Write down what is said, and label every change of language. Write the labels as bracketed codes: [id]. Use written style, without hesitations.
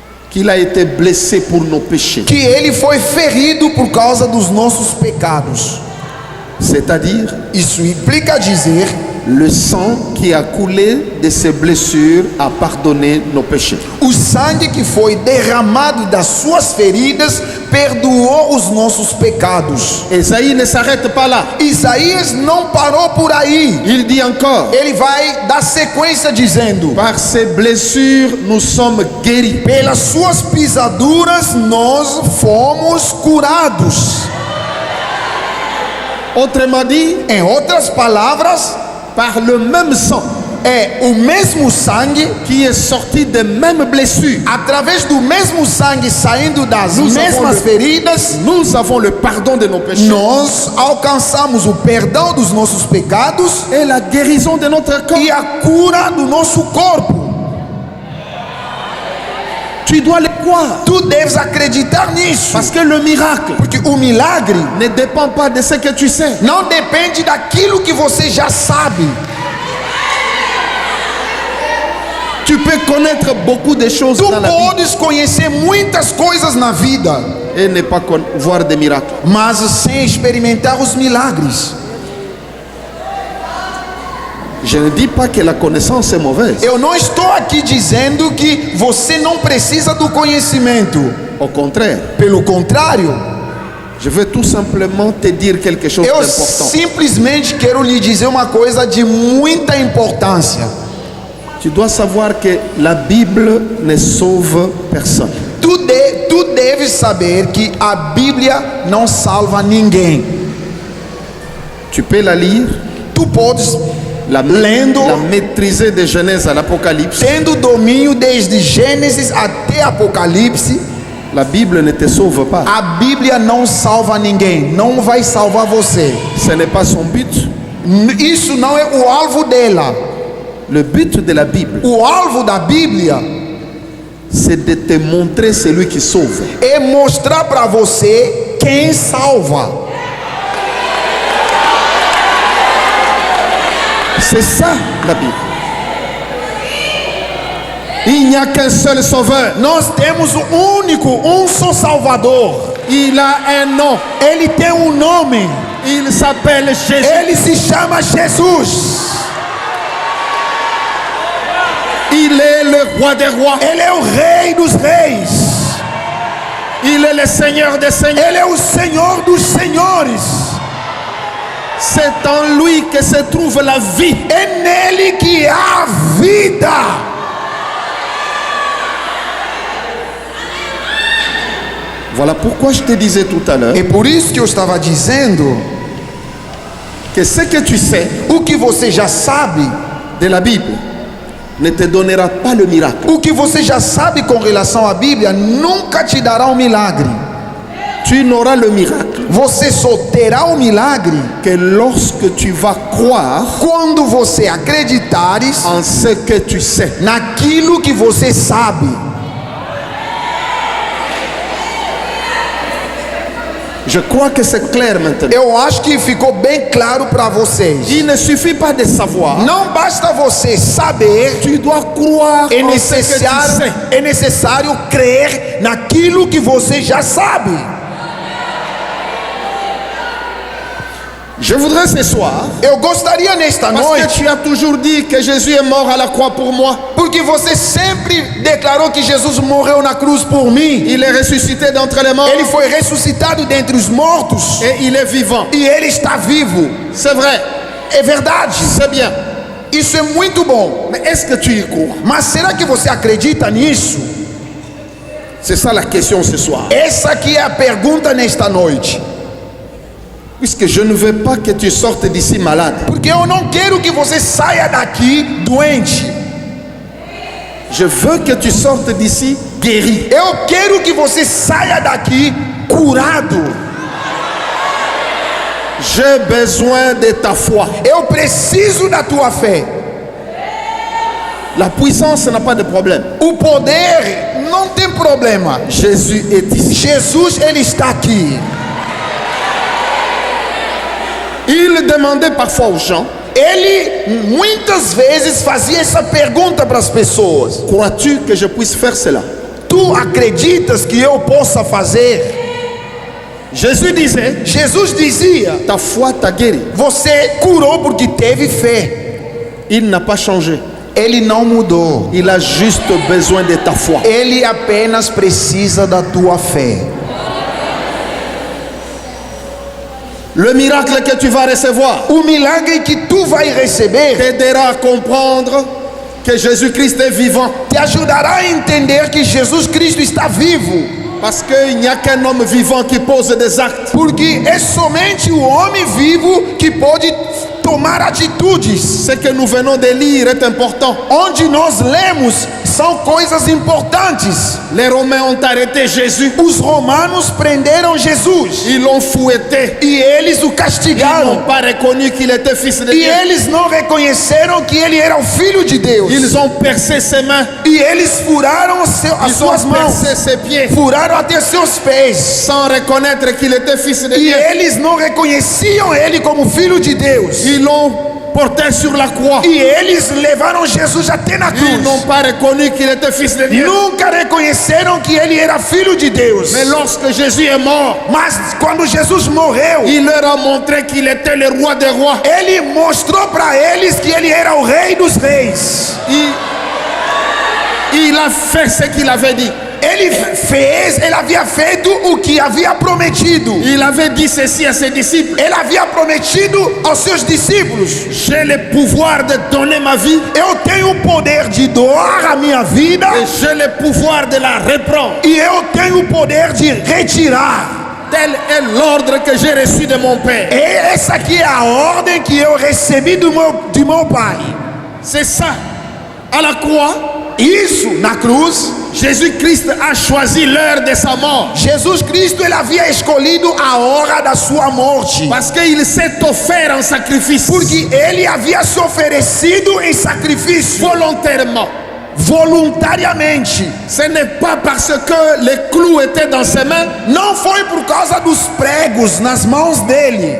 [fr] qu'il a été blessé pour nos péchés. [pt] que ele foi ferido por causa dos nossos pecados. [fr] C'est-à-dire, [pt] Isso implica dizer, [fr] le sang qui a coulé de ses blessures a pardonné nos péchés. [pt] o sangue que foi derramado das suas feridas perdoou os nossos pecados. [fr] Ésaïe ne s'arrête pas là. [pt] Isaías não parou por aí. [fr] Il dit encore, [pt] Ele vai dar sequência dizendo: [fr] par ses blessures, nous sommes guéris. [pt] pelas suas pisaduras nós fomos curados. [fr] Autrement dit, [pt] Em outras palavras, [fr] par le même sang [pt] é o mesmo sangue, [fr] qui est sorti des mêmes blessures, [pt] através do mesmo sangue saindo das [fr] Nous [pt] mesmas [fr] avons [pt] feridas, [fr] nous avons le pardon de nos péchés [pt] nós alcançamos o perdão dos nossos pecados [fr] et la guérison de notre corps. [pt] e a cura do nosso corpo. [fr] Tu dois le croire. [pt] Tu deves acreditar nisso, [fr] Parce que le miracle [pt] porque o milagre [fr] ne dépend pas de ce que tu sais. [pt] não depende daquilo que você já sabe. [fr] Tu peux connaître beaucoup de choses [pt] Tu [fr] dans la vie [pt] podes conhecer muitas coisas na vida, [fr] et ne pas voir des miracles. [pt] mas sem experimentar os milagres. [fr] Je ne dis pas que la connaissance est mauvaise. [pt] Eu não estou aqui dizendo que você não precisa do conhecimento. [fr] Au contraire, [pt] Pelo contrário, [fr] je veux tout simplement te dire quelque chose [pt] eu [fr] d'important. [pt] simplesmente quero lhe dizer uma coisa de muita importância. [fr] Tu dois savoir que la Bible ne sauve personne. [pt] Tu deves saber que a Bíblia não salva ninguém. [fr] Tu peux la lire, [pt] Tu podes, lendo, [fr] la maîtriser de Genèse à l'Apocalypse. [pt] tendo domínio desde Gênesis até Apocalipse, [fr] La Bible ne te sauve pas. [pt] a Bíblia não salva ninguém, não vai salvar você. [fr] Ce n'est pas son but. [pt] Isso não é o alvo dela. [fr] Le but de la Bible, [pt] O alvo da Bíblia [fr] c'est de te montrer celui qui sauve. [pt] é mostrar para você quem salva. [fr] C'est ça la Bible. Il n'y a qu'un seul sauveur. [pt] Nós temos único, só Salvador. [fr] Il a un nom. [pt] Ele tem nome. [fr] Il s'appelle Jésus. [pt] Ele se chama Jesus. [fr] Il est le roi des rois. [pt] Ele é o Rei dos reis. [fr] Il est le Seigneur des seigneurs. [pt] Ele é o Senhor dos senhores. [fr] C'est en lui que se trouve la vie. [pt] É nele que há vida. [fr] Voilà pourquoi je te disais tout à l'heure [pt] É por isso que eu estava dizendo [fr] que ce que tu sais [pt] o que você já sabe, [fr] de la Bible ne te donnera pas le miracle. [pt] o que você já sabe com relação à Bíblia nunca te dará milagre. [fr] Tu n'auras le miracle [pt] Você só terá milagre [fr] que lorsque tu vas croire [pt] quando você acreditares [fr] en ce que tu sais. [pt] naquilo que você sabe. [fr] Je crois que c'est clair maintenant. [pt] Eu acho que ficou bem claro para vocês. [fr] Il ne suffit pas de savoir. [pt] Não basta você saber, [fr] Tu dois croire [pt] é [fr] en ce que tu [pt] necessário, [fr] sais. [pt] é necessário crer naquilo que você já sabe. [fr] Je voudrais ce soir, [pt] Eu gostaria nesta [fr] parce que [pt] noite, [fr] tu as toujours dit que Jésus est mort à la croix pour moi. [pt] porque você sempre declarou que Jesus morreu na cruz por mim. [fr] Il est ressuscité d'entre les morts [pt] Ele foi ressuscitado dentre os mortos [fr] et il est vivant. [pt] e ele está vivo. [fr] C'est vrai, [pt] É verdade. [fr] c'est bien. [pt] Isso é muito bom. [fr] Mais est-ce que tu y crois? [pt] Mas será que você acredita nisso? [fr] C'est ça la question ce soir. [pt] Essa aqui é a pergunta nesta noite. [fr] Puisque je ne veux pas que tu sortes d'ici malade. [pt] Porque eu não quero que você saia daqui doente. [fr] Je veux que tu sortes d'ici guéri. [pt] Eu quero que você saia daqui curado. [fr] J'ai besoin de ta foi. [pt] Eu preciso da tua fé. [fr] La puissance n'a pas de problème. [pt] O poder não tem problema. [fr] Jésus est ici. [pt] Jesus, ele está aqui. [fr] Il demandait parfois aux gens, [pt] Ele muitas vezes fazia essa pergunta para as pessoas: [fr] crois-tu que je puisse faire cela? [pt] tu acreditas que eu possa fazer? [fr] Jésus disait, [pt] Jesus dizia: [fr] ta foi t'a guéri. [pt] você curou porque teve fé. [fr] Il n'a pas changé. [pt] Ele não mudou. [fr] Il a juste besoin de ta foi. [pt] Ele apenas precisa da tua fé. [fr] Le miracle que tu vas recevoir [pt] O milagre que tu vai receber [fr] t'aidera à comprendre que Jésus-Christ est vivant. [pt] te ajudará a entender que Jesus Cristo está vivo. [fr] Parce qu'il n'y a qu'un homme vivant qui pose des actes. [pt] Porque é somente o homem vivo que pode tomar atitudes. [fr] Ce que nous venons de lire est important. [pt] Onde nós lemos são coisas importantes. [fr] Les Romains ont arrêté Jésus. [pt] Os romanos prenderam Jesus [fr] Ils l'ont fouetté. [pt] e eles o [fr] Ils n'ont [pt] castigaram. [fr] pas reconnu qu'il était fils de [pt] E [fr] Dieu. [pt] eles não reconheceram que ele era o filho de Deus. [fr] Ils ont percé ses mains. [pt] E eles furaram as [fr] Ils [pt] suas [fr] ont [pt] mãos, [fr] percé ses pieds. [pt] furaram até seus pés. [fr] Sans reconnaître qu'il était fils de [pt] E [fr] Dieu. [pt] eles não reconheciam ele como filho de Deus. [fr] Ils l'ont porté sur la croix. [pt] E eles levaram Jesus até na [fr] Ils n'ont [pt] cruz. [fr] pas reconnu qu'il était fils de Dieu. [pt] Nunca reconheceram que ele era filho de Deus. [fr] Mais lorsque Jésus est mort, [pt] Mas quando Jesus morreu, [fr] il leur a montré qu'il était le roi des rois. [pt] ele mostrou para eles que ele era o rei dos reis. [fr] Il a fait ce qu'il avait dit. [pt] Ele havia feito o que havia prometido. [fr] Il avait dit ceci à ses disciples. [pt] Ele havia prometido aos seus discípulos: [fr] J'ai le pouvoir de donner ma vie [pt] eu tenho o poder de doar a minha vida [fr] et j'ai le pouvoir de la reprendre. [pt] e eu tenho o poder de retirar. [fr] Tel est l'ordre que j'ai reçu de mon Père. [pt] E essa aqui é a ordem que eu recebi do meu pai. [fr] C'est ça. À la croix, [pt] Isso, na cruz, [fr] Jésus-Christ a choisi l'heure de sa mort. [pt] Jesus Cristo ele havia escolhido a hora da sua morte. [fr] Parce qu'il s'est offert en sacrifice. [pt] Porque ele havia se oferecido em sacrifício [fr] Volontairement. [pt] voluntariamente. [fr] Ce n'est pas parce que les clous étaient dans ses mains [pt] Não foi por causa dos pregos nas mãos dele